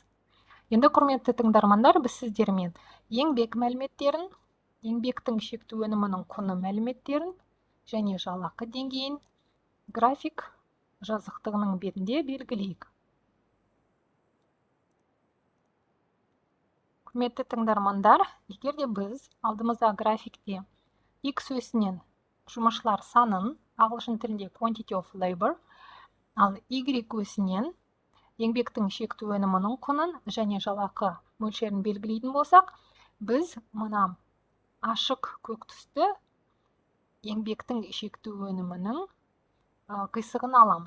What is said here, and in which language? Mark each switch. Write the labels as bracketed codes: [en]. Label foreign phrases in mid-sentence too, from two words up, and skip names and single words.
[kk] Енді құрметті тыңдармандар, біз сіздермен еңбек мәліметтерін, еңбектің шекті өнімінің құны мәліметтерін және жалақы деңгейін график жазықтығының бетінде белгілейік. Құрметті тыңдармандар, егер де біз алдымыздағы графикте X өсінен жұмысшылар санын, ағылшын тілінде [en] quantity of labor, [kk] ал Y өсінен еңбектің шекті өнімінің құнын және жалақы мөлшерін белгілейтін болсақ, біз мына ашық көк түсті еңбектің шекті өнімінің қисығын аламыз.